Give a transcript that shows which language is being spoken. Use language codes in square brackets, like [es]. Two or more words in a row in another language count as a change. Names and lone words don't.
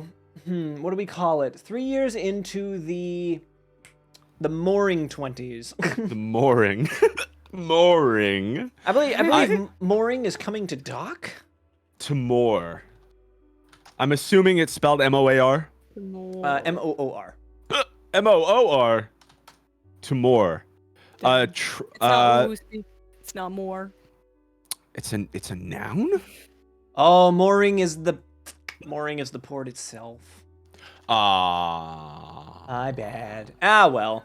[en] What do we call it? 3 years into the mooring 20s. The mooring. Mooring. I believe mooring is coming to dock? To moor. I'm assuming it's spelled M-O-A-R? M-O-O-R. M-O-O-R. To more. It's not Lucy. It's not more. It's a noun? Oh, mooring is the port itself. My bad. Ah, well.